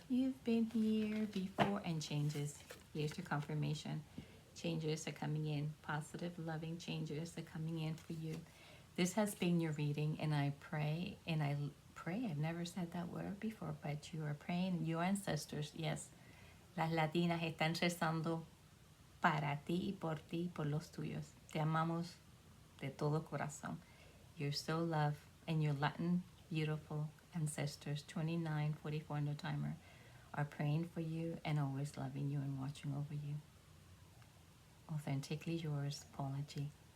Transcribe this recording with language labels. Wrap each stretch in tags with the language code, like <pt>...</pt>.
<en>You've been here before. And changes. Here's your confirmation. Changes are coming in. Positive, loving changes are coming in for you. This has been your reading, and I pray, I've never said that word before, but you are praying. Your ancestors, yes.</en> <es>Las latinas están rezando para ti y por los tuyos. Te amamos de todo corazón.</es> <en>You're so loved, and your Latin beautiful ancestors, 2944 on the timer, are praying for you and always loving you and watching over you. Authentically yours, Paula G.</en>